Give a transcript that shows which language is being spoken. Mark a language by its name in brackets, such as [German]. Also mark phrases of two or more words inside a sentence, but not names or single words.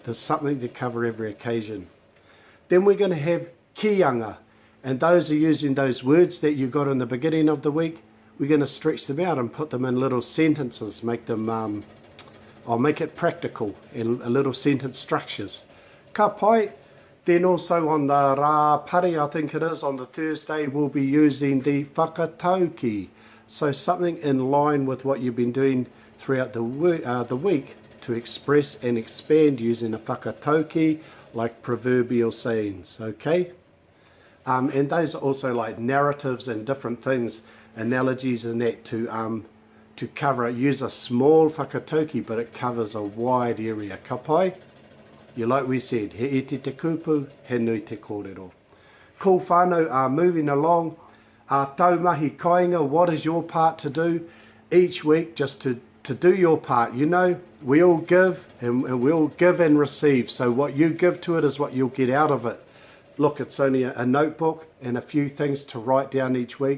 [English] There's something to cover every occasion. Then we're going to have kianga, and those are using those words that you got in the beginning of the week. We're going to stretch them out and put them in little sentences, make them, I'll make it practical in little sentence structures. [Māori] Ka pai, [English] then also on the [Māori] rā pari, [English] I think it is, on the Thursday, we'll be using the whakatauki. So something in line with what you've been doing throughout the week to express and expand using a whakatauki, like proverbial sayings, okay? And those are also like narratives and different things, analogies and that to cover it. Use a small whakatauki, but it covers a wide area. [Māori] Ka pai? [English] You like we said, [Māori] he iti te kupu, he nui te kōrero. [English] Cool whānau, moving along, [Māori] taumahi kāinga, [English] what is your part to do? each week just to do your part. You know, we all give and we'll give and receive. So what you give to it is what you'll get out of it. Look, it's only a notebook and a few things to write down each week.